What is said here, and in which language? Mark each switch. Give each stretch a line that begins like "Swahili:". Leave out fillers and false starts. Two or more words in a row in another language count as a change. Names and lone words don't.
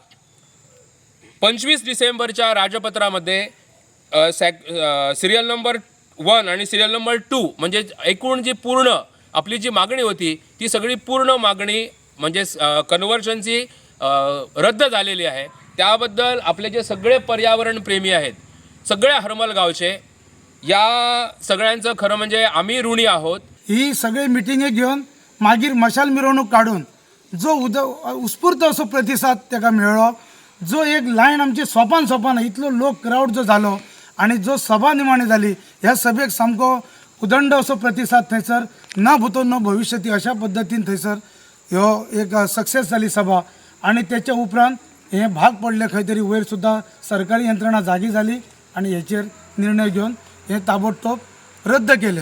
Marathi: 25 डिसेंबरच्या राजपत्रामध्ये सिरियल नंबर 1 आणि सिरियल नंबर 2 म्हणजे एकूण जी पूर्ण आपली जी मागणी होती ती सगळी पूर्ण मागणी म्हणजे कन्व्हर्शनची रद्द झालेली आहे. त्याबद्दल आपले जे सगळे पर्यावरण प्रेमी आहेत सगळ्या हरमल गावचे या सगळ्यांचं खरं म्हणजे आम्ही ऋणी आहोत.
Konkani: ही सगळे मिटिंगे घेऊन मागीर मशाल मिरवणूक काढून जो उत्स्फूर्त असो प्रतिसाद त्याका मेळ्ळो, जो एक लायन आमची सोपान इतलो लोक क्राऊड जो झालो आणि जो सभा निमाणी झाली ह्या सभेक सामको उदंड असो प्रतिसाद थंयसर
Sanskrit: ना भूतो न भविष्यती
Konkani: अशा पद्दतीन थंयसर ह्यो एक सक्सेस जाली सभा आणि त्याच्या उपरांत हे भाग पडले खंय तरी वयर सुद्दां सरकारी यंत्रणा जागी झाली आणि हेचेर निर्णय घेऊन हे ताबडतोब रद्द केले.